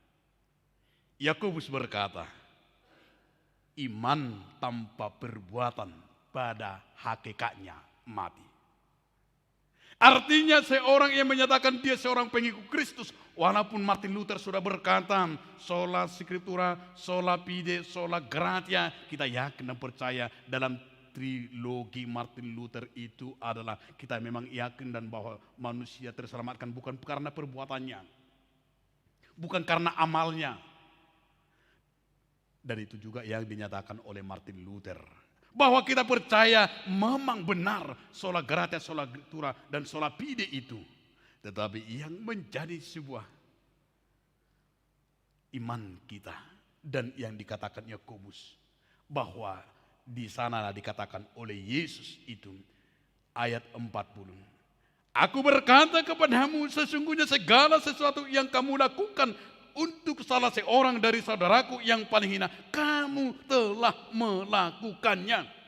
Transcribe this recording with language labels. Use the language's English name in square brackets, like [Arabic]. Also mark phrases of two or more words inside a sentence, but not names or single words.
[Indonesian] Yakobus berkata, iman tanpa perbuatan pada hakikatnya mati. Artinya seorang yang menyatakan dia seorang pengikut Kristus, walaupun Martin Luther sudah berkata [Latin] sola scriptura, sola fide, sola gratia, [Indonesian] kita yakin dan percaya dalam trilogi Martin Luther itu adalah kita memang yakin dan bahwa manusia terselamatkan bukan karena perbuatannya, bukan karena amalnya. Dan itu juga yang dinyatakan oleh Martin Luther. Bahwa kita percaya memang benar [Latin] sola gratia, sola scriptura, [Indonesian] dan [Latin] sola fide [Indonesian] itu. Tetapi yang menjadi sebuah iman kita dan yang dikatakan Yakobus, bahwa di sanalah dikatakan oleh Yesus itu ayat 40. Aku berkata kepadamu, sesungguhnya segala sesuatu yang kamu lakukan untuk salah seorang dari saudaraku yang paling hina, kamu telah melakukannya.